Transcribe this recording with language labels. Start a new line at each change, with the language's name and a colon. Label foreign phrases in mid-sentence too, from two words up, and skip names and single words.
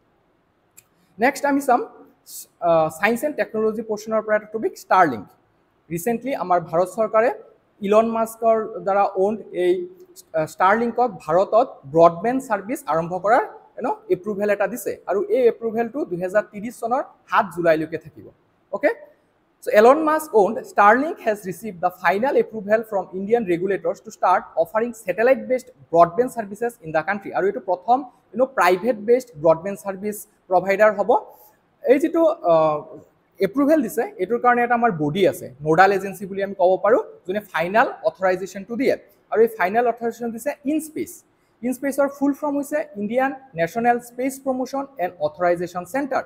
Assamese: নেক্সট আমি চাম
English: science and technology portion
Assamese: পৰা এটা টপিক, ষ্টাৰলিংক। ৰিচেণ্টলি আমাৰ ভাৰত চৰকাৰে ইলন মাস্কৰ দ্বাৰা অ'ন্ড এই ষ্টাৰলিংকক ভাৰতত
English: broadband service
Assamese: আৰম্ভ কৰাৰ এপ্ৰুভেল এটা দিছে, আৰু এই এপ্ৰুভেলটো 2030 চনৰ 7 জুলাইলৈকে থাকিব। অ'কে,
English: so Elon Musk owned Starlink has received the final approval from Indian regulators to start offering satellite based broadband services in the country,
Assamese: আৰু এইটো প্ৰথম
English: private based broadband service provider
Assamese: হ'ব। এই যিটো এপ্ৰুভেল দিছে, এইটোৰ কাৰণে এটা আমাৰ বডি আছে,
English: nodal agency
Assamese: বুলি আমি ক'ব পাৰোঁ, যোনে
English: final authorisation
Assamese: দিয়ে। আৰু এই
English: final authorisation
Assamese: দিছে ইনস্পেচ। ইনস্পেচৰ ফুল ফৰ্ম হৈছে ইণ্ডিয়ান নেশ্যনেল স্পেচ প্ৰমোশ্যন এণ্ড অথৰাইজেশ্যন চেণ্টাৰ।